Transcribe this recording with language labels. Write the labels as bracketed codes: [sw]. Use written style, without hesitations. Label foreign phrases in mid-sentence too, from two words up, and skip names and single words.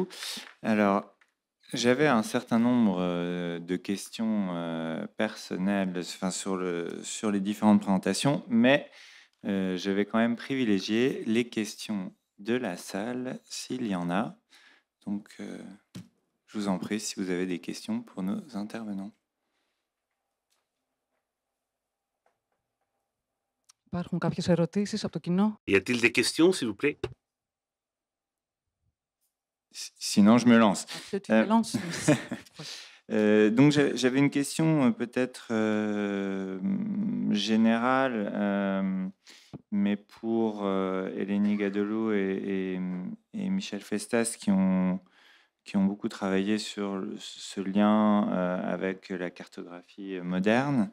[fr] Alors, j'avais un certain nombre de questions personnelles sur les différentes présentations, mais je vais quand même privilégier les questions de la salle, s'il y en a. Donc, je vous en prie, si vous avez des questions pour nos intervenants. [el] Υπάρχουν κάποιες ερωτήσεις από το κοινό? [fr] Y a-t-il des questions, s'il vous plaît? Sinon, je me lance. Tu te lances. Donc, j'avais une question peut-être générale, mais pour Eleni Gadelou et Michel Festas qui ont beaucoup travaillé sur ce lien avec la cartographie moderne.